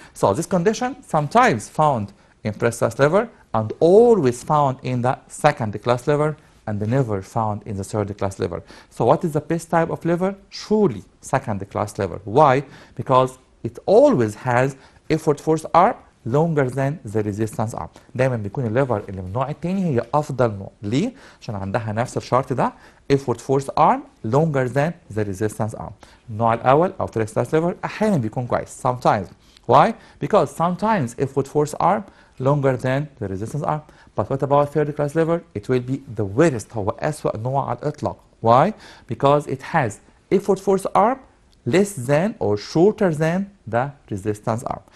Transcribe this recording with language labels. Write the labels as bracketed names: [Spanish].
[English] So this condition sometimes found in first class lever and always found in the second class lever and never found in the third class lever. So what is the best type of lever? Surely second class lever. Why? Because it always has effort force arm longer than the resistance arm. [Arabic] دايما بيكون الليفر اللي من النوع الثاني هي افضل نوع. [English] ليه؟ عشان عندها نفس الشرط ده effort force arm longer than the resistance arm. [Arabic] النوع الاول او first class lever احيانا بيكون كويس. [English] Sometimes. Why? Because sometimes effort force arm longer than the resistance arm. But what about third class lever? It will be the worst. هو أسوأ نوع على الإطلاق. Why? Because it has effort force arm less than or shorter than the resistance arm.